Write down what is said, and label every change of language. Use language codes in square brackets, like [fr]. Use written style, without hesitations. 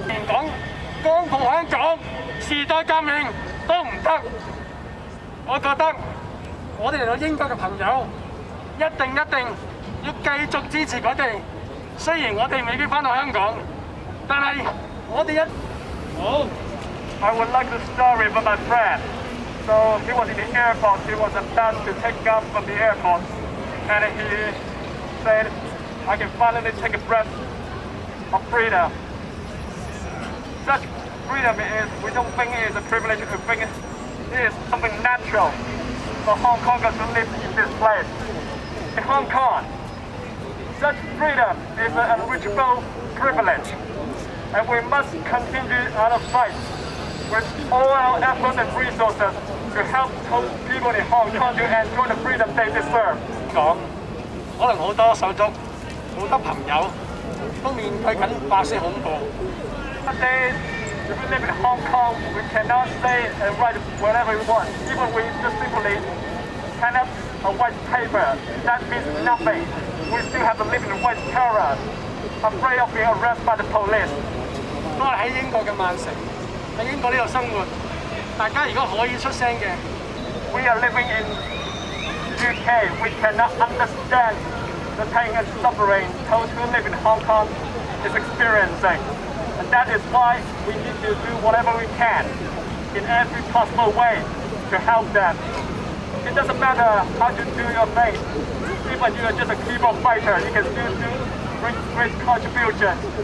[yue] 講光復香港、時代革命都唔得，我覺得。我哋嚟到英國嘅朋友，一定要繼續支持佢哋。雖然我哋未必翻到香港，但係我哋好。 [en] I would like to story about my friend. So he was in the airport. He was about to take off from the airport, and he said, "I can finally take a breath of freedom." Such freedom is we don't think it is a privilege. We think it is something natural. For Hong Kongers to live in this place. In Hong Kong, such freedom is an unreachable privilege, and we must continue our fight with all our efforts and resources to help those people in Hong Kong to enjoy the freedom they deserve. [yue] 講，可能好多手足、好多朋友都面對緊白色恐怖。 [en] If we live in Hong Kong, we cannot say and write whatever we want. Even we just simply cannot a white paper, that means nothing. We still have to live in white terror, afraid of being arrested by the police. [yue] 都係喺英國嘅曼城，喺英國呢度生活，大家如果可以出聲嘅 [en] ，We are living in UK. We cannot understand the pain and suffering those who live in Hong Kong is experiencing. And that is why we need to do whatever we can in every possible way to help them. It doesn't matter how you do your thing. Even you are just a keyboard fighter, you can still do great contribution.